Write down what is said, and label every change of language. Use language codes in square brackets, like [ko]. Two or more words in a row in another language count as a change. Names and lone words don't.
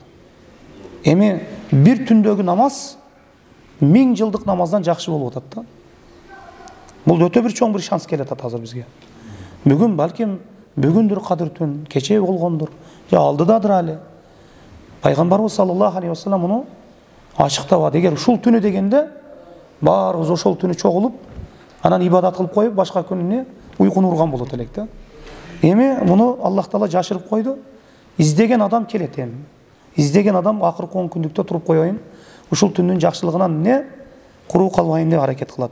[ky] Эми бир түндөгү намаз 1000 жылдык намаздан жакшы болуп атат да. Бул өтө бир чоң бир шанс келет азыр бизге. Бүгүн балким бүгүндүр кадыр түн, кече болгондур, же алдыдадыр али. Пайгамбарыбыз [ar] صلى الله عليه وسلم [ky] муну ачыктап, эгер ушул түнү дегенде баарыбыз ошол түнү чогулуп, анан ибадат кылып коюп, башка күнүнө уйкуну урган болот элек да. Эми муну Аллах Таала жашырып койду. Издеген адам келет эми. Издеген адам акыркы 10 күндүктө туруп коеюн, ушул түндүн жакшылыгынан не куру калбайын деп аракет кылат.